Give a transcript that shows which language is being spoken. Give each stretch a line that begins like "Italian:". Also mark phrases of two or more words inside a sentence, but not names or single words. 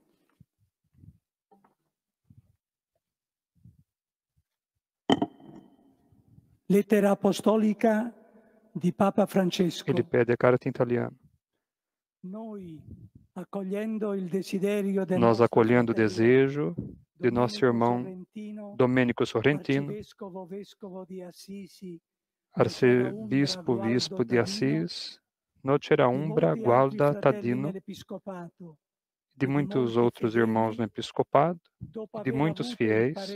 Italian: Lettera apostolica di Papa Francesco.
Portuguese: Ele pede a carta em italiano. Nós, acolhendo o desejo de nosso irmão Domenico Sorrentino, arcebispo de Assis, Nocera Umbra, Gualda, Tadino, de muitos outros irmãos no episcopado, de muitos fiéis,